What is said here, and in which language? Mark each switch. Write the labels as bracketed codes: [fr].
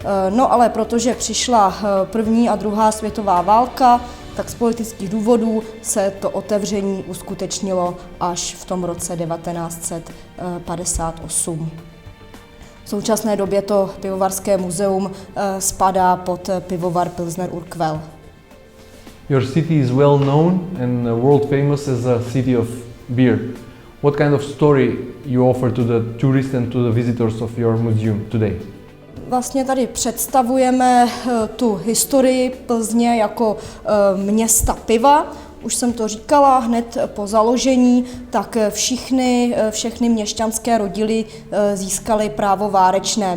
[cs] No ale protože přišla první a druhá světová válka, tak z politických důvodů se to otevření uskutečnilo až v tom roce 1958. V současné době to pivovarské muzeum spadá pod pivovar Pilsner Urquell. [en] Your city is well known and world famous as a city of beer. What kind of story you offer to the tourists and to the visitors of your museum today? [cs] Vlastně tady představujeme tu historii Plzně jako města piva. Už jsem to říkala, hned po založení, tak všechny měšťanské rodiny získaly právo várečné.